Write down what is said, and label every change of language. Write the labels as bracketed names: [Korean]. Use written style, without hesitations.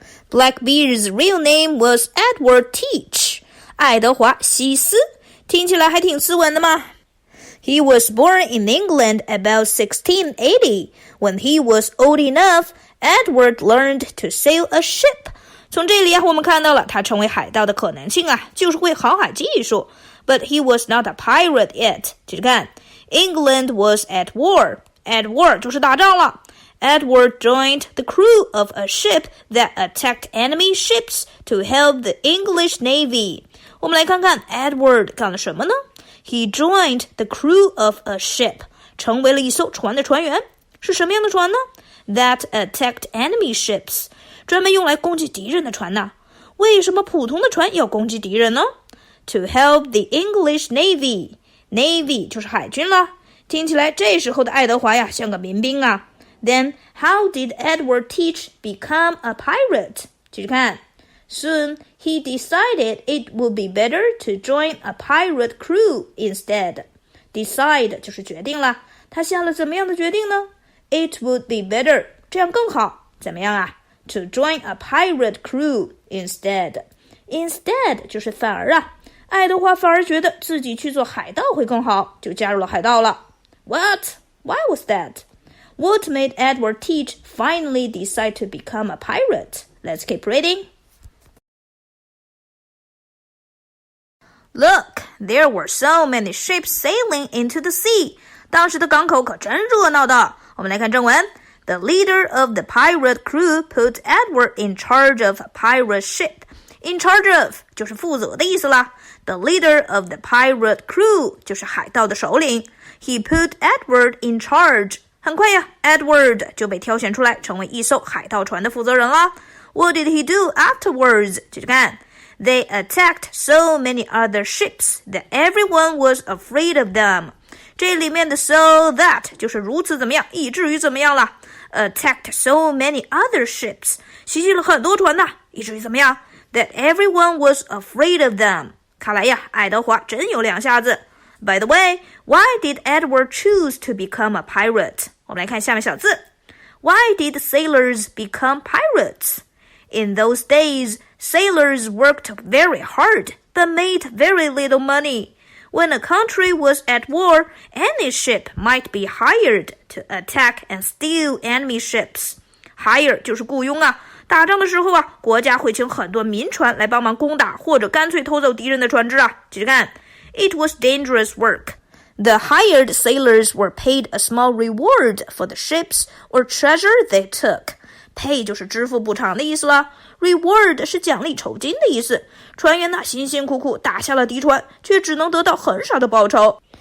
[English] Blackbeard's real name was Edward Teach [Chinese] 爱德华西斯，听起来还挺斯文的嘛。 [English] He was born in England about 1680. When he was old enough, Edward learned to sail a ship. [Chinese] 从这里我们看到了他成为海盗的可能性就是会航海技术 [English] But he was not a pirate yet. [Chinese] 接着看 [English] England was at war. At war [Chinese] 就是打仗了 [English] Edward joined the crew of a ship that attacked enemy ships to help the English Navy. [Chinese] 我们来看看 Edward 干了什么呢？ [English] He joined the crew of a ship. [Chinese] 成为了一艘船的船员。是什么样的船呢？ [English] That attacked enemy ships. [Chinese] 专门用来攻击敌人的船呢？为什么普通的船要攻击敌人呢？ [English] To help the English Navy. [Chinese] Navy 就是海军啦。听起来这时候的爱德华像个民兵 [English] Then how did Edward Teach become a pirate? [Chinese] 继续看 [English] Soon he decided it would be better to join a pirate crew instead. [Chinese] Decide 就是决定了。他下了怎么样的决定呢？ [English] It would be better [Chinese] 这样更好。 怎么样 [English] To join a pirate crew instead. [Chinese] Instead 就是反而爱德华反而觉得自己去做海盗会更好，就加入了海盗了。 [English] What? Why was that? What made Edward Teach finally decide to become a pirate? Let's keep reading. Look, there were so many ships sailing into the sea. [Chinese] 当时的港口可真热闹的。我们来看正文。 [English] The leader of the pirate crew put Edward in charge of a pirate ship. [Chinese] In charge of 就是负责的意思啦。 [English] The leader of the pirate crew [Chinese] 就是海盗的首领。 [English] He put Edward in charge. [Chinese] 很快呀 ，Edward 就被挑选出来成为一艘海盗船的负责人啦。 [English] What did he do afterwards? [Chinese] 接着看。 [English] They attacked so many other ships that everyone was afraid of them. [Chinese] 这里面的 so that 就是如此怎么样，以至于怎么样了。 [English] Attacked so many other ships. [Chinese] 袭击了很多船呐，以至于怎么样 ？ [English] That everyone was afraid of them. [Chinese] 看来呀，爱德华真有两下子。 [English] By the way, why did Edward choose to become a pirate? [Chinese] 我们来看下面小字。 [English] Why did sailors become pirates? In those days, sailors worked very hard, but made very little money. When a country was at war, any ship might be hired to attack and steal enemy ships. [Chinese] Hire 就是雇佣啊，打仗的时候啊，国家会请很多民船来帮忙攻打，或者干脆偷走敌人的船只啊。接着看 [English] ，It was dangerous work. The hired sailors were paid a small reward for the ships or treasure they took.Pay [Chinese] 就是支付补偿的意思了 [English] ，reward [Chinese] 是奖励酬金的意思。船员辛辛苦苦打下了敌船，却只能得到很少的报酬。